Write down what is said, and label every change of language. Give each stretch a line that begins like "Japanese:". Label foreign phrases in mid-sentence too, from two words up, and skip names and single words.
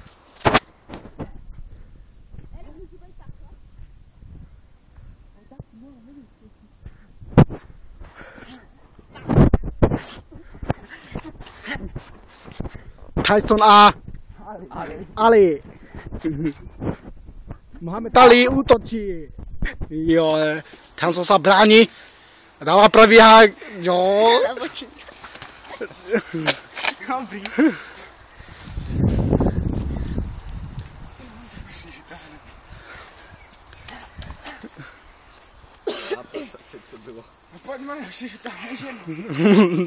Slovak: Tyson a Ali. Mohamed Ali útočí. Jo, Tyson sa bráni.
Czech: Dává pravý hák.
Slovak: Jo. Dobrý. Poďme, už si tam ženu.